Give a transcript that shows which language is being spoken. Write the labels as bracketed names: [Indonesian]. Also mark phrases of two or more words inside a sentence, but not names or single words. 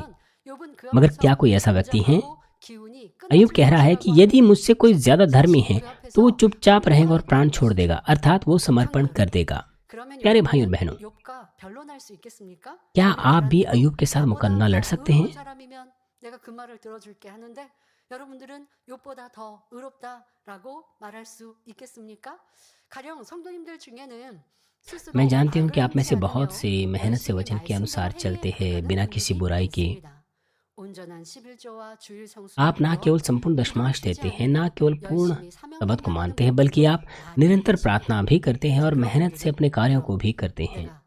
[Hindi] मगर क्या कोई ऐसा व्यक्ति है? अय्यूब कह रहा है कि यदि मुझसे कोई ज्यादा धर्मी है तो वो चुपचाप रहेगा और प्राण छोड़ देगा, अर्थात वो समर्पण कर देगा। प्यारे भाई और बहनों, क्या आप भी अय्यूब के साथ मुकदमा लड़ सकते हैं? [Korean] 여러분들은 욥보다 더 의롭다라고 말할 수 있겠습니까? 가령 성도님들 중에는 [Hindi] मैं जानती हूँ कि आप में से बहुत से मेहनत से वचन के अनुसार चलते हैं, बिना किसी बुराई के। आप ना केवल संपूर्ण दशमांश देते हैं, ना केवल पूर्ण शब्द को मानते हैं, बल्कि आप निरंतर प्रार्थना भी करते हैं और मेहनत से अपने कार्यों को भी करते हैं।